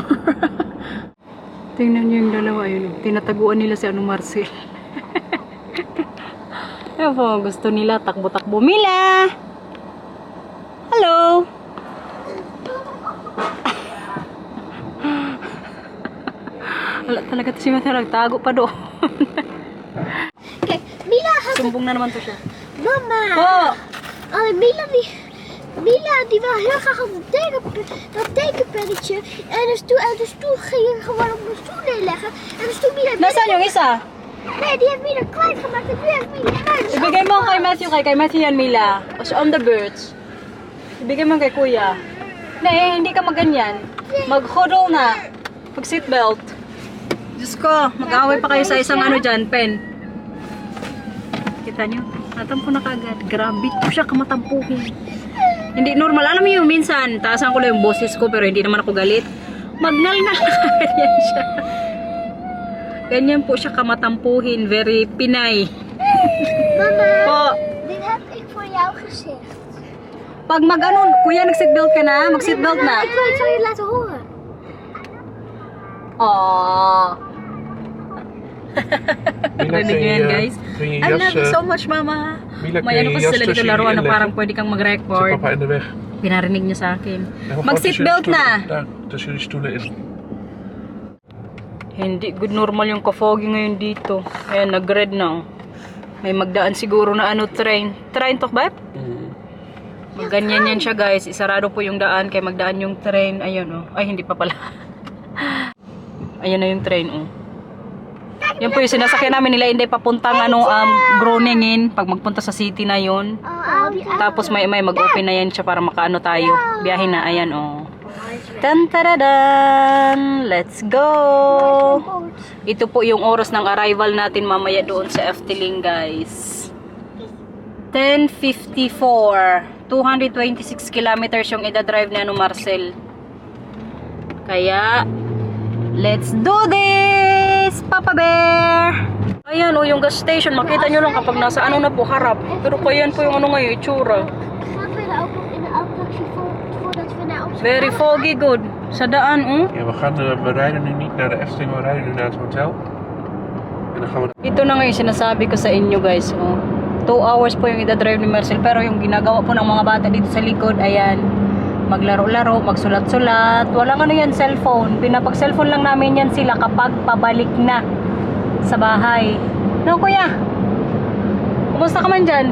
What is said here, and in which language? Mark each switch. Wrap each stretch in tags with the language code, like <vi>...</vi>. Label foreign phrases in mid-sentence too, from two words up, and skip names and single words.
<tl>Tingnan nyo yung dalawa, yun. Tinataguan nila si Marcel. Ayan po, gusto nila takbo-takbo. Mila! Hello! Wala talaga si Matthew, nagtago pa doon.</tl> <nl>Kijk, Mila had...</nl> <tl>Sumbong na naman to siya. Mama! Oh!</tl> <nl>Mila die wil heel graag op dat tekenpennetje. En de stoel ging je gewoon op de stoel neerleggen. En de stoel Mila...</nl> <tl>Nasaan yung isa?</tl> <nl>Nee, die heeft Mila kwijtgemaakt. En nu heeft Mila eruit.</nl> <tl>Ibigay mo kay Matthew, kay Matthew yan, Mila.</tl> <en>On the birds.</en> <tl>Ibigay mo kay kuya. Hindi ka maganyan. Mag-huddle na. Mag-seatbelt. Diyos ko, mag-away pa kayo sa isang dyan, pen. Kita nyo? Natampo na kagad. Grabe po siya kamatampuhin. Hindi normal. Alam mo yung minsan, taasan ko lang yung boses ko pero hindi naman ako galit. Magnal-ngal na ganyan siya. Ganyan po siya kamatampuhin.</tl> <en>Very Pinay.</en> <tl>Mama, Po.</tl> <nl>dit heb ik voor jou gezegd.</nl> <tl>Pag kuya, nag-seatbelt ka na? Mag-seatbelt na.</tl> <nl>Ik wil het van je laten horen. Aww. Mila,</nl> <tl>Rinig nyo yan, guys.</tl> <nl>kun je</nl> <en>I</en> <nl>jas,</nl> <en>love you so much, mama.</en> <nl>Mila,</nl> <tl>May</tl> <nl>kun je</nl> <tl>kasi</tl> <nl>jas</nl> <tl>sila dito</tl> <nl>tussen</nl> <tl>laruan na</tl> <nl>jullie</nl> <tl>parang</tl> <nl>inleggen?</nl> <tl>pwede kang</tl> <nl>Zit</nl> <tl>mag-record.</tl> <nl>papa in de weg.</nl> <tl>Pinarinig niya sa akin.</tl> <nl>En we gaan</nl> <tl>Mag-seatbelt</tl> <nl>tussen</nl> <tl>na.</tl> <nl>jullie stoelen. Daar, tussen jullie stoelen in.</nl> <tl>Hindi good normal yung ka-foggy ngayon dito. Ayan, nag-red na. May magdaan siguro na train. Train to, babe? Ganyan yan siya, guys. Isarado po yung daan kaya magdaan yung train. Ayun, Ay, hindi pa pala. Ayan na yung train, Yan po yung sinasakyan namin nila, hindi papuntang Groningen pag magpunta sa city na yon. Tapos may mag-open na yan siya para makaano tayo. Biyahe na, ayan Tantaradan!</tl> <en>Let's go!</en> <tl>Ito po yung oras ng arrival natin mamaya doon sa Efteling, guys. 10:54. 226 kilometers yung ida-drive ni Marcel. Kaya,</tl> <en>let's do this! Papa Bear!</en> <tl>Ayan o, yung gas station. Makita nyo lang kapag nasa ano na po, harap. Pero pa yan po yung ano ngayon, itsura. Very foggy, good. Sa daan,</tl> <nl>Ja, we rijden nu niet naar de Efteling, we rijden nu naar het hotel. En dan gaan we...</nl> <tl>Ito na nga yung sinasabi ko sa inyo, guys. 2 hours po yung ida-drive ni Marcel. Pero yung ginagawa po ng mga bata dito sa likod, ayan, maglaro-laro, magsulat-sulat. Walang ano yan, cellphone. Pinapag-cellphone lang namin yan sila kapag pabalik na sa bahay. No, kuya? Kumusta ka man dyan?</tl>